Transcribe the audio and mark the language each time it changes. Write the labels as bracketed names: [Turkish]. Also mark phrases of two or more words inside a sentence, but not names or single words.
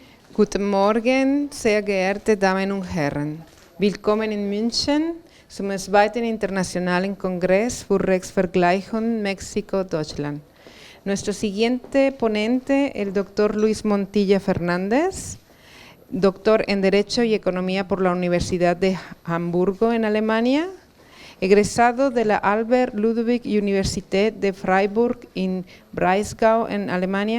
[German] Guten Morgen, sehr geehrte Damen und Herren. Willkommen in München zum zweiten internationalen Kongress für Rechtsvergleichung México-Deutschland. [Spanish] Nuestro siguiente ponente, el doctor Luis Montilla Fernández, doctor en Derecho y Economía por la Universidad de Hamburgo en Alemania, egresado de la Albert Ludwig Universität de Freiburg en Breisgau en Alemania.